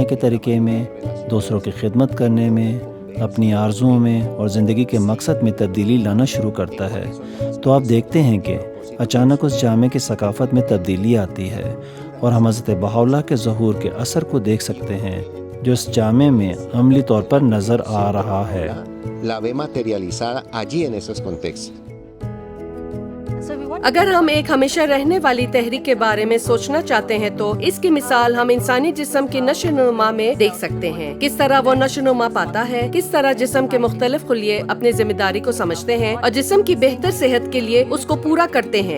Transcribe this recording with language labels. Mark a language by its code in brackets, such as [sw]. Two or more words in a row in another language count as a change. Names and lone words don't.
[ur] کے طریقے میں، دوسروں کی خدمت کرنے میں، اپنی آرزوؤں میں اور زندگی کے مقصد میں تبدیلی لانا شروع کرتا ہے، تو آپ دیکھتے ہیں کہ اچانک اس جامعے کی ثقافت میں تبدیلی آتی ہے، اور ہم حضرت بہاءاللہ کے ظہور کے اثر کو دیکھ سکتے ہیں جو اس جامعے میں عملی طور پر نظر آ رہا ہے۔ [es] La ve materializada allí en esos contextos. [ur] اگر ہم ایک ہمیشہ رہنے والی تحریک کے بارے میں سوچنا چاہتے ہیں تو اس کی مثال ہم انسانی جسم کی نشو نما میں دیکھ سکتے ہیں. کس طرح وہ نشو نما پاتا ہے، کس طرح جسم کے مختلف خلیے اپنی ذمہ داری کو سمجھتے ہیں اور جسم کی بہتر صحت کے لیے اس کو پورا کرتے ہیں.